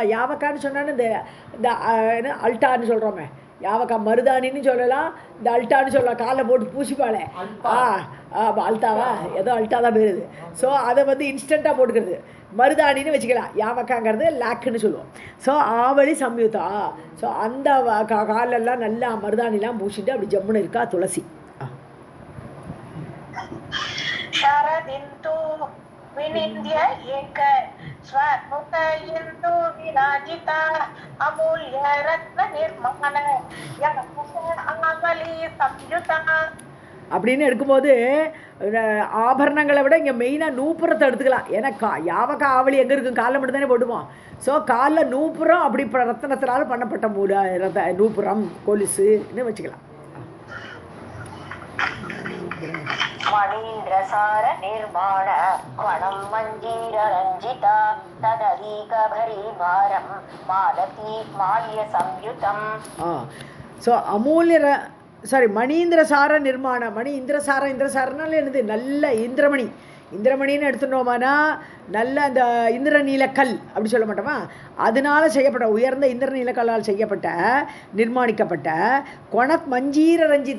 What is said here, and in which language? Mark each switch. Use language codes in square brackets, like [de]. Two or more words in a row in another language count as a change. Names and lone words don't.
[ta] யாவக்கான்னு சொன்னான்னு இந்த அல்டான்னு சொல்கிறோமே, யாவக்கா மருதாணின்னு சொல்லலாம், இந்த அல்டான்னு சொல்லலாம், காலில் போட்டு பூசிப்பாளே அல்டாவா, ஏதோ அல்டா தான் போயிருது. ஸோ அதை வந்து இன்ஸ்டண்ட்டாக போட்டுக்கிறது மருதாணின்னு வச்சுக்கலாம். யாவக்காங்கிறது லாக்குன்னு சொல்லுவோம். ஸோ [sa] आवळि संयुता. [ta] ஸோ அந்த காலெல்லாம் நல்லா மருதாணிலாம் பூசிட்டு அப்படி ஜம்முன்னு இருக்கா துளசி. [sa] शरदिन्दु विनिन्द्य एक स्वमुख इन्दु विराजिता अमूल्य रत्न निर्माण आवळि संयुता. [ta] அப்படின்னு எடுக்கும்போது ஆபரணங்களை விட இங்கே மெயினாக நூப்புரத்தை எடுத்துக்கலாம். ஏன்னா [sa] यावका आवळि [ta] எங்கே இருக்கும், காலில் மட்டும் தானே போடுவோம். ஸோ காலில் நூப்புரம் அப்படி ரத்தனத்தினால் பண்ணப்பட்ட நூப்புரம் கொலுசுன்னு வச்சுக்கலாம். [sa] मणीन्द्रसार निर्माण क्वणं मञ्जीर रञ्जिता तदरीक भरीभारं मालती माल्य संयुतम्. [ta] ஸோ [sa] अमूल्य मणीन्द्रसार निर्माण, [ta] மணி இந்திரசாரனால என்னது, நல்ல இந்திரமணின்னு எடுத்துட்டோமானா நல்ல அந்த இந்திரநீலக்கல் அப்படி சொல்ல மாட்டோமா, அதனால செய்யப்பட்ட உயர்ந்த இந்திரநீலக்கல்லால் செய்யப்பட்ட நிர்மாணிக்கப்பட்ட [sa] क्वणत् मञ्जीर रञ्जिता.